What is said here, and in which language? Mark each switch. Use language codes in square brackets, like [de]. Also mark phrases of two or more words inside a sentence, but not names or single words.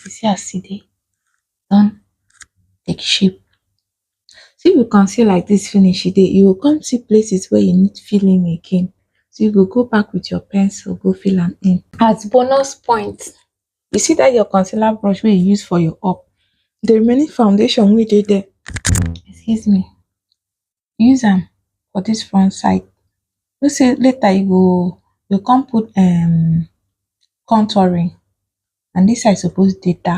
[pcm] You see as e dey don take shape. So if you conceal like this finish, you will come see places where you need filling again. So you go back with your pencil, go fill them in. As bonus point, you see that your concealer brush wey you use for your up, the remaining foundation wey dey there, excuse me, use am for this front side. You say later you come put contouring, and this side suppose dey dark.